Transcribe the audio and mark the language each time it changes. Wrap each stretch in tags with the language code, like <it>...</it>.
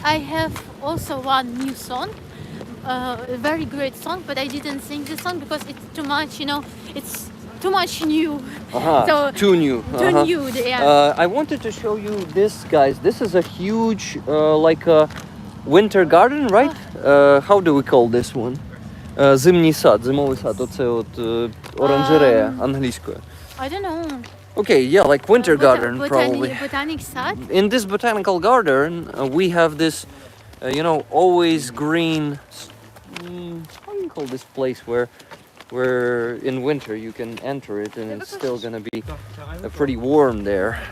<en>I have also one new song, a very great song, but I didn't sing this song because it's too much. You know, it's too much new. So- too new. Too new. Yeah. I wanted to show you this, guys. This is a huge, like a winter garden, right? How do we call this one?</en> <uk>Зимній сад, зимовий сад. Оце от оранжерея англійською.</uk> <en>I don't know. Okay, yeah, like winter garden, probably. Botanic sad. In this botanical garden, we have this, always green. How do you call this place where in winter you can enter it and it's still gonna be pretty warm there?</en>